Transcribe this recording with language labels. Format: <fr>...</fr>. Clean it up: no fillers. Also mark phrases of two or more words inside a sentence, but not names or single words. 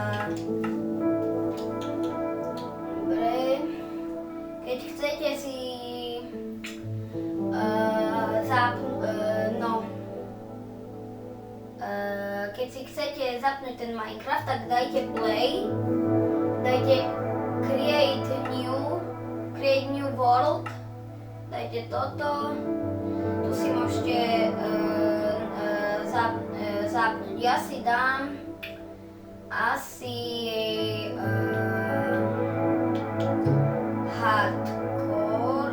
<sk>Keď chcete si keď si chcete zapnúť ten Minecraft, tak dajte play, dajte</sk> <en>create new world,</en> <sk>dajte toto, tu si môžete zapnúť. Ja si dám asi hardcore.</sk>